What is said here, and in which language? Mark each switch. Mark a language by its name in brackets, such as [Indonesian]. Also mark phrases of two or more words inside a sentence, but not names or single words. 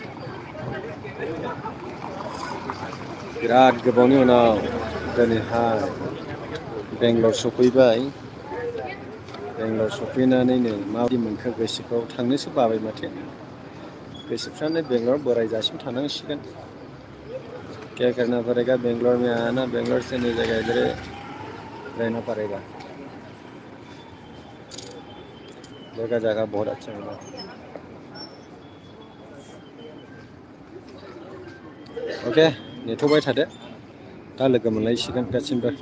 [Bodo] बिराद गोबावनि उनाव दिनैहाय बेंगलर सफैबाय। बेंगलर सफैनानैनो माबायदि मोनखो गोसोखौ, थांनोसो बाबाय माथो। गोसोफ्रानो बेंगलर बोरायजासिम थानांसिगोन। [Hindi] क्या करना पड़ेगा, बेंगलोर में आना, बेंगलोर से नई जगह इधर रहना पड़ेगा। जगह बहुत अच्छा है। ओके, [Bodo] नेथ'बाय थादो, दा लोगो मोनलायसिगोन गासिबो।